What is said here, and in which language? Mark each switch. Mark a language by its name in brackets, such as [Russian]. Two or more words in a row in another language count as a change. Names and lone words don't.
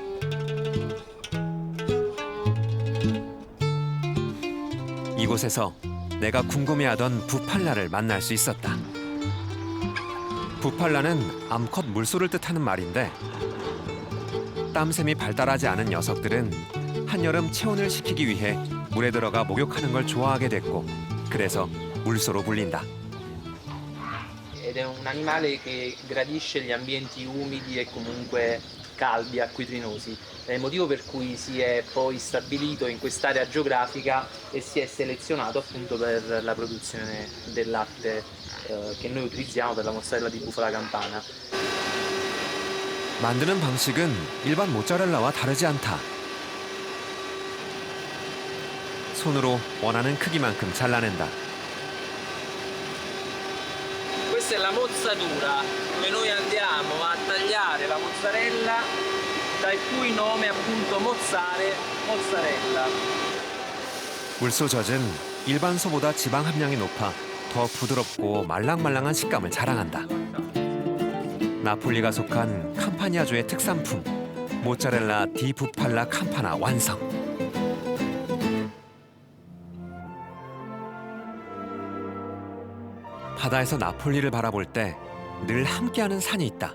[Korean] 이곳에서 내가 궁금해하던 부팔라를 만날 수 있었다. 부팔라는 암컷 물소를 뜻하는 말인데 땀샘이 발달하지 않은 녀석들은 한여름 체온을 식히기 위해 물에 들어가 목욕하는 걸 좋아하게 됐고 그래서 물소로 불린다. [Italian] Ed è un animale che gradisce gli ambienti umidi e comunque caldi, acquitrinosi. È il motivo per cui si è poi stabilito in quest'area geografica e si è selezionato appunto per la produzione del latte che noi utilizziamo per la mozzarella di bufala campana. [Korean] 만드는 방식은 일반 모짜렐라와 다르지 않다. 손으로 원하는 크기만큼 잘라낸다. [Italian] Questa è la mozzatura, dove noi andiamo a tagliare la mozzarella, dal cui nome appunto mozzarella. [Korean] 물소 젖은 일반 소보다 지방 함량이 높아 더 부드럽고 말랑말랑한 식감을 자랑한다. 나폴리가 속한 캄파니아주의 특산품 모짜렐라 디 부팔라 캠파나 완성. 바다에서 나폴리를 바라볼 때 늘 함께하는 산이 있다.